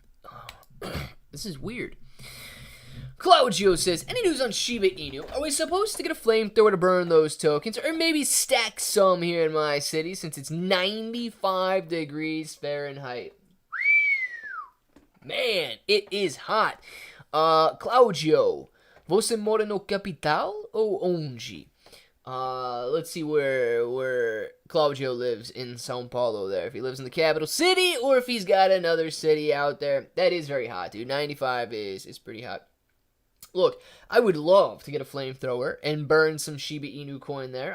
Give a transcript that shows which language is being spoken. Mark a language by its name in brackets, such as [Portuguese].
[English] Oh, this is weird. Claudio says, any news on Shiba Inu? Are we supposed to get a flamethrower to burn those tokens? Or maybe stack some here in my city since it's 95 degrees Fahrenheit? Man, it is hot. [Portuguese] Claudio, você mora no capital ou onde? [English] Let's see where Claudio lives in São Paulo there. If he lives in the capital city or if he's got another city out there. That is very hot, dude. 95 is pretty hot. Look, I would love to get a flamethrower and burn some Shiba Inu coin there.